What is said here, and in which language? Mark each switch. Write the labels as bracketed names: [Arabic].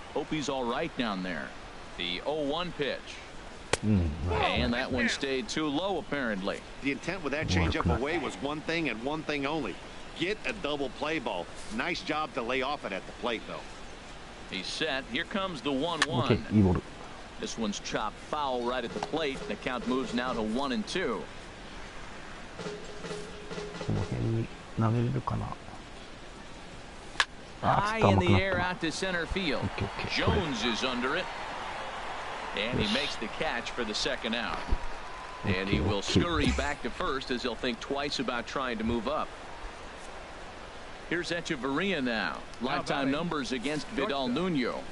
[English] Hope he's all right down there. The 0-1 pitch. And that one stayed too low, apparently. The intent with that changeup away was one thing and one thing only. Get a double play ball. Nice job to lay off it at the plate, though. He's set. Here comes the 1-1. [Japanese] Okay, いいボール。 [English] This one's chopped foul right at the plate. The count moves now to 1-2. [Japanese] この辺に投げれるかな。 [English] High in the air out to center field. Jones is under it. And he makes the catch for the second out. And he will scurry back to first as he'll think twice about trying to move up. Here's Echeverria now. Lifetime numbers against Vidal Nuno.